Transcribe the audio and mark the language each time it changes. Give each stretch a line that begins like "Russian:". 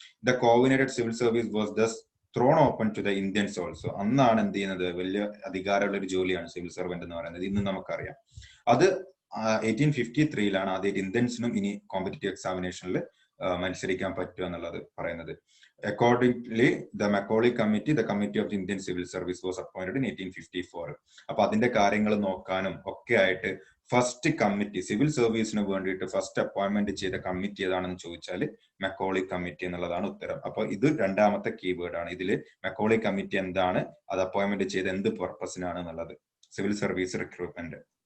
English: The coordinated civil service was thus thrown open to the Indians also.
Malayalam: അന്നാണ് എന്ത് ചെയ്യുന്നത്, വലിയ അധികാരമുള്ള ഒരു ജോലിയാണ് സിവിൽ സർവന്റ് എന്ന് പറയുന്നത്. ഇന്ന് നമുക്കറിയാം. അത് 1853 ആദ്യമായിട്ട് ഇന്ത്യൻസിനും ഇനി കോമ്പറ്റേറ്റീവ് എക്സാമിനേഷനിൽ മത്സരിക്കാൻ പറ്റുക എന്നുള്ളത് പറയുന്നത്.
English: Accordingly, the Macaulay Committee, the Committee of the Indian Civil Service, was appointed in 1854.
Malayalam: അപ്പൊ അതിന്റെ കാര്യങ്ങൾ നോക്കാനും ഒക്കെ ആയിട്ട് ഫസ്റ്റ് കമ്മിറ്റി, സിവിൽ സർവീസിന് വേണ്ടിയിട്ട് ഫസ്റ്റ് അപ്പോയിന്റ്മെന്റ് ചെയ്ത കമ്മിറ്റി ഏതാണെന്ന് ചോദിച്ചാൽ മെക്കോളി കമ്മിറ്റി എന്നുള്ളതാണ് ഉത്തരം. അപ്പൊ ഇത് 2ാമത്തെ കീവേഡ് ആണ്. ഇതില് മെക്കോളി കമ്മിറ്റി എന്താണ്, അത് അപ്പോയിന്റ്മെന്റ് ചെയ്ത് എന്ത് പർപ്പസിനാണ് എന്നുള്ളത്, സിവിൽ സർവീസ് റിക്രൂട്ട്മെന്റ്.